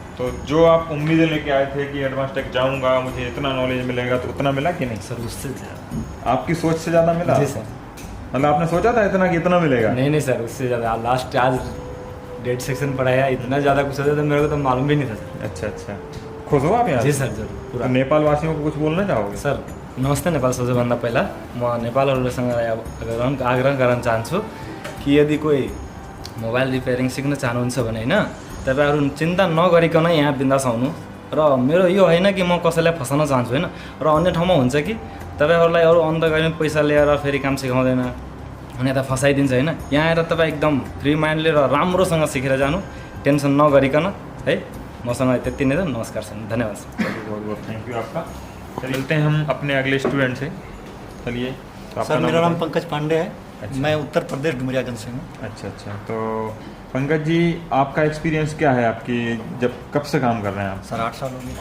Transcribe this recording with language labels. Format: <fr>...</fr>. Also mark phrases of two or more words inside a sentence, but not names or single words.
<hi>तो जो आप उम्मीदें लेके आए थे कि एडवांस टेक जाऊंगा, मुझे इतना नॉलेज मिलेगा, तो उतना मिला कि नहीं? सर उससे ज़्यादा। आपकी सोच से ज़्यादा मिला? जी सर। मतलब आपने सोचा था इतना कि इतना मिलेगा? नहीं सर, उससे ज़्यादा। लास्ट आज</hi> <en>date section</en> <hi>पढ़ाया, इतना ज़्यादा कुछ होता था मेरे को तो मालूम भी नहीं था सर। अच्छा। खुश हो आप यहाँ? जी सर, जरूर तो पूरा। नेपाल वासियों को कुछ बोलना चाहोगे? सर नमस्ते।</hi> <ne>नेपाल सबैभन्दा पहिला म नेपालहरूसँग आग्रह गर्न चाहन्छु कि यदि कोही मोबाइल रिपेयरिङ सिक्न चाहनुहुन्छ भने होइन, तपाईँहरू चिन्ता नगरिकन यहाँ बिन्दास आउनु। र मेरो यो होइन कि म कसैलाई फसाउन चाहन्छु होइन, र अन्य ठाउँमा हुन्छ कि तपाईँहरूलाई अरू अन्धकारी पैसा लिएर फेरि काम सिकाउँदैन अनि यता फसाइदिन्छ होइन। यहाँ आएर तपाईँ एकदम फ्री माइन्डले र राम्रोसँग सिकेर जानु, टेन्सन नगरिकन है। मसँग त्यति नै त। नमस्कार सर, धन्यवाद सर।</ne> <hi>बहुत बहुत</hi> <en>thank you</en> <hi>आपका। मिलते हैं हम अपने अगले स्टूडेंट से। चलिए। तो सर मेरा नाम बताइए। पंकज पांडे है। अच्छा। मैं उत्तर प्रदेश डुमरियागंज से हूँ। अच्छा। तो पंकज जी, आपका एक्सपीरियंस क्या है? आपकी जब कब से काम कर रहे हैं आप? सर 8 साल हो गए।</hi>